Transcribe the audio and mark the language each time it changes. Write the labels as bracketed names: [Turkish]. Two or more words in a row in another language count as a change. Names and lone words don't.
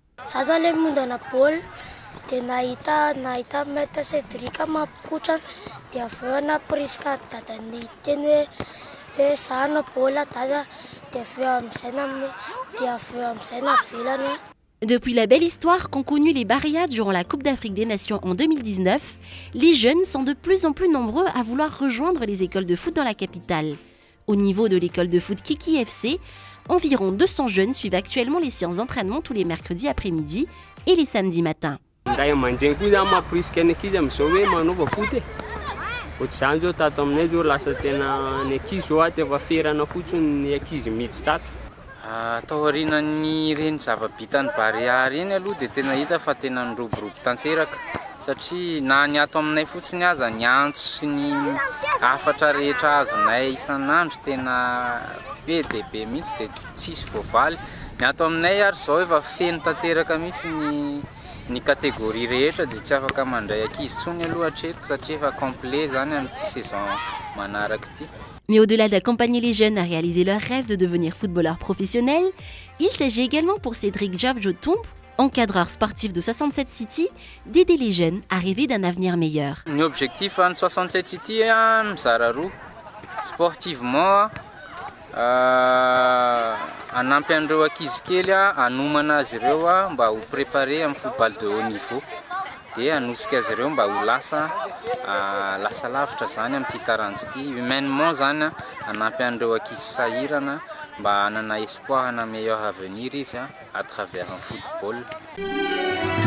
[French] Depuis la belle histoire qu'ont connue les Barriades durant la Coupe d'Afrique des Nations en 2019, les jeunes sont de plus en plus nombreux à vouloir rejoindre les écoles de foot dans la capitale. Au niveau de l'école de foot Kiki FC, environ 200 jeunes suivent actuellement les séances d'entraînement tous les mercredis après-midi et les samedis matins. [Malagasy] Taorian'ny reny zava-bitany Barea reny aloha dia tena hita fa tena niroborobo tanteraka satria na ny ato aminay fotsiny aza ny antso sy ny afatra rehetra azonay isan'andro tena be dia be mihitsy dia tsisy voavaly. Ny ato aminay ary zao efa feno tanteraka mihitsy ny kategoria rehetra dia tsy afaka mandray ankizy tsony aloha hatreto satria efa complet zany amin'ity saison manaraka ity. [French] Mais au-delà d'accompagner les jeunes à réaliser leur rêve de devenir footballeur professionnel, il s'agit également pour Cédric Javjotump, encadreur sportif de 67 City, d'aider les jeunes à rêver d'un avenir meilleur. [Malagasy] Ny objectif an'ny 67 City mizara roa. Sportivement, hanampy an'ireo ankizy kely hanomana azy ireo mba ho préparer amin'ny football [French] de haut niveau. [Malagasy] Dia hanosika azy ireo mba ho lasa lavitra zany amin'ity taranja ity. Humainement zany hanampy an'ireo ankizy sahirana mba hanana espoir na [French] meilleur avenir [Malagasy] izy [French] à travers un football.